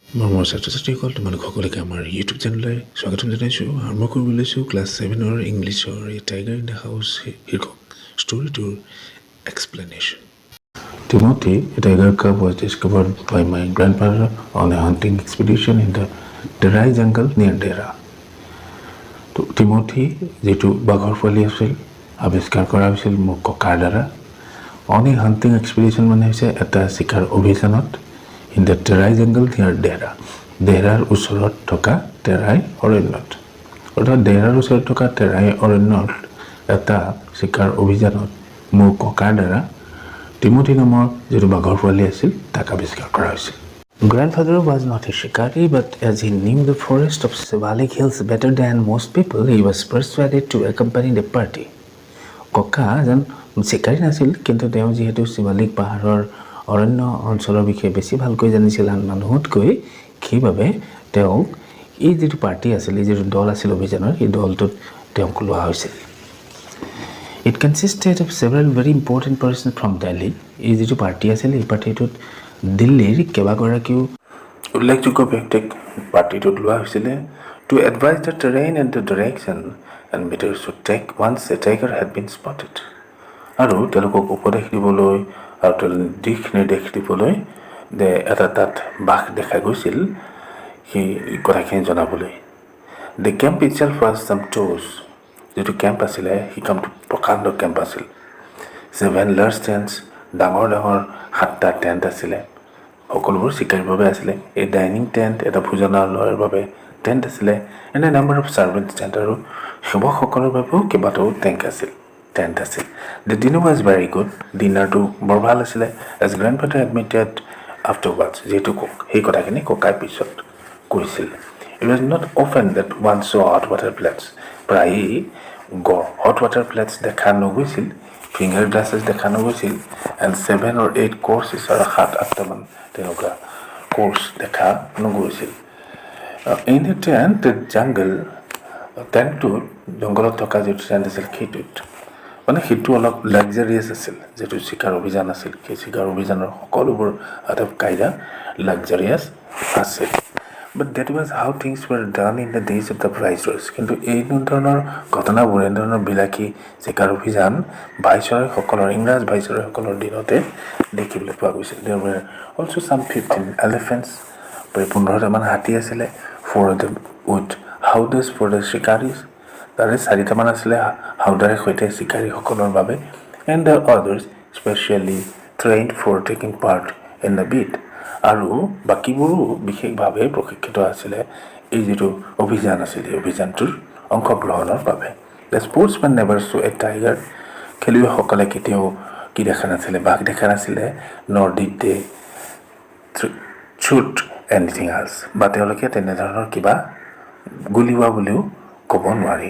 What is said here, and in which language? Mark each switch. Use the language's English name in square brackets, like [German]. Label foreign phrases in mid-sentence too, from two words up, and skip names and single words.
[Assamese] মৰমৰ ছাত্ৰ-ছাত্ৰীসকল তোমালোক সকলোকে আমাৰ ইউটিউব চেনেললৈ স্বাগতম জনাইছোঁ। আৰম্ভ কৰিব লৈছোঁ ক্লাছ 7 ইংলিছৰ এই টাইগাৰ ইন দ্য হাউচ শীৰ্ষক ষ্টৰিটোৰ এক্সপ্লেনেশ্যন। [English] Timothy, a tiger cub, was discovered by my grandfather on a hunting expedition in the Terai jungle near Dera. [Assamese] তো টিমথি যিটো বাঘৰ পোৱালি আছিল আৱিষ্কাৰ কৰা হৈছিল মোৰ ককাৰ দ্বাৰা [English] on a hunting expedition [Assamese] মানে হৈছে এটা চিকাৰ অভিযানত [English] in the Terai jungle near [Assamese] দেহৰাৰ ওচৰত থকা টেৰাই অৰণ্যত অৰ্থাৎ দেহৰাৰ ওচৰত থকা টেৰাই অৰণ্যত এটা চিকাৰ অভিযানত মোৰ ককাৰ দ্বাৰা টিমথি নামৰ যিটো বাঘৰ পোৱালি আছিল তাক আৱিষ্কাৰ কৰা হৈছিল। [English] Grandfather was not a shikari, but as he knew the forest of Shivalik hills better than most people, he was persuaded to accompany the party. [Assamese] Koka এজন চিকাৰী নাছিল, কিন্তু তেওঁ যিহেতু শিৱালিক পাহাৰৰ অৰণ্য অঞ্চলৰ বিষয়ে বেছি ভালকৈ জানিছিল আন মানুহতকৈ, সেইবাবে তেওঁক এই যিটো পাৰ্টি আছিল, এই যিটো দল আছিল অভিযানৰ, এই দলটোত তেওঁক লোৱা হৈছিল। [English] It consisted of several very important persons from Delhi. [Assamese] এই যিটো পাৰ্টি আছিল, এই পাৰ্টিটোত দিল্লীৰ কেইবাগৰাকীও উল্লেখযোগ্য ব্যক্তিক পাৰ্টিটোত লোৱা হৈছিলে [English] to advise the terrain and the direction and measures to take once a tiger had been spotted. [Assamese] আৰু তেওঁলোকক উপদেশ দিবলৈ আৰু দিশ নিৰ্দেশ দিবলৈ এটা তাত বাঘ দেখা গৈছিল সেই কথাখিনি জনাবলৈ। [English] The camp itself was some toes. [Assamese] যিটো কেম্প আছিলে সেই কেম্পটো প্ৰকাণ্ড কেম্প আছিল। [English] 7 large tents, [Assamese] ডাঙৰ 7টা টেণ্ট আছিলে, সকলোবোৰ চিকাৰীৰ বাবে আছিলে। এই [English] dining tent, [Assamese] এটা ভোজনালয়ৰ বাবে টেণ্ট আছিলে, [English] and a number of servants tent, [Assamese] আৰু সেৱকসকলৰ বাবেও কেইবাটাও টেণ্ট আছিল। [English] the dinner was very good, ডিনাৰটো বৰ ভাল আছিলে। as grandfather admitted afterwards, [Assamese] যিহেতু সেই কথাখিনি ককাই পিছত কৈছিল। [English] it was not often that one saw hot water plates, প্ৰায়েই hot water plates [Assamese] দেখা নগৈছিল, [English] finger glasses [Assamese] দেখা নগৈছিল, [English] and 7 or 8 courses, [Assamese] আৰু 7-8টামান তেনেকুৱা কোৰ্চ দেখা নগৈছিল। [English] in a tent jungle, [Assamese] টেণ্টটোত জংঘলত থকা যিটো টেণ্ট আছিল সেইটো অলপ লাক্সাৰিয়াছ আছিল। যিটো চিকাৰ অভিযান আছিল, সেই চিকাৰ অভিযানৰ সকলোবোৰ আটাইবোৰ কাইদা লাক্সাৰিয়াছ আছিল। [English] But that was how things were done in the days of the viceroys. [Assamese] কিন্তু এই ধৰণৰ ঘটনাবোৰ, এনেধৰণৰ বিলাসী চিকাৰ অভিযান ভাইচৰয়সকলৰ, ইংৰাজ ভাইচৰয়সকলৰ দিনতে দেখিবলৈ পোৱা গৈছিল। [English] There were also some 15 elephants, [Assamese] প্ৰায় 15টামান হাতী আছিলে, [English] for the with howdahs for the shikaris, [Assamese] তাৰে 4টামান আছিলে হাওদাৰে সৈতে চিকাৰীসকলৰ বাবে, [English] and the others specially trained for taking part in the beat, [Assamese] আৰু বাকীবোৰো বিশেষভাৱে প্ৰশিক্ষিত আছিলে এই যিটো অভিযান আছিল, এই অভিযানটোৰ অংশগ্ৰহণৰ বাবে। [English] the sportsmen never saw a tiger, [Assamese] খেলুৱৈসকলে কেতিয়াও কি দেখা নাছিলে, বাঘ দেখা নাছিলে, [English] nor did they shoot anything else, [Assamese] বা তেওঁলোকে তেনেধৰণৰ কিবা গুলিওৱা বুলিও ক'ব নোৱাৰি।